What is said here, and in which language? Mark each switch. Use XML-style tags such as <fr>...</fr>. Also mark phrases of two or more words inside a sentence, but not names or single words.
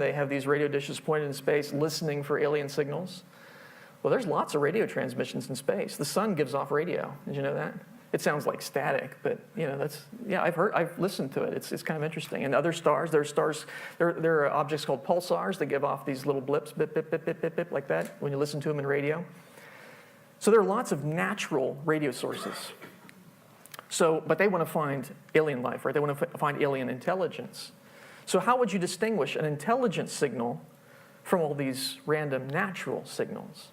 <en>They have these radio dishes pointed in space, listening for alien signals. Well, there's lots of radio transmissions in space. The sun gives off radio. Did you know that? It sounds like static, but I've listened to it. It's kind of interesting. And other stars, there are objects called pulsars that give off these little blips, bip, bip, bip, bip, bip, bip, like that when you listen to them in radio. So there are lots of natural radio sources. But they want to find alien life, right? They want to find alien intelligence. So how would you distinguish an intelligence signal from all these random natural signals?</en>